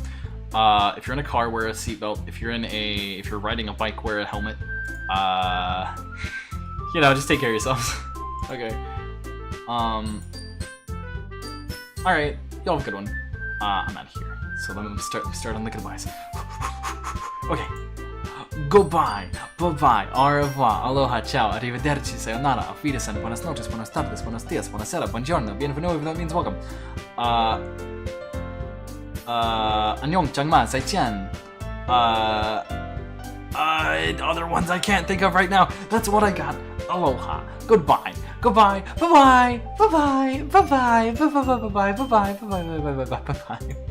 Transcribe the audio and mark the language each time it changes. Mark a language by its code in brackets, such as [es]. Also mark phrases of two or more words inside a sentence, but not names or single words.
[en] If you're in a car, wear a seatbelt. If you're riding a bike, wear a helmet. Just take care of yourselves. Okay. Alright, y'all have a good one. I'm out of here. So let me start on the goodbyes. Okay. Goodbye, bye-bye, [fr] au revoir, [en] aloha, [it] ciao, arrivederci, [en] sayonara, [de] auf Wiedersehen, [es] buenas noches, buenas tardes, buenos días, [it] buonasera, buongiorno, [en] bienvenue, if that means welcome. Annyeong, changma, zaijian. Other ones I can't think of right now. That's what I got. Aloha, goodbye, goodbye, bye-bye, bye-bye, bye-bye, bye-bye, bye-bye, bye-bye, bye-bye, bye-bye, bye-bye.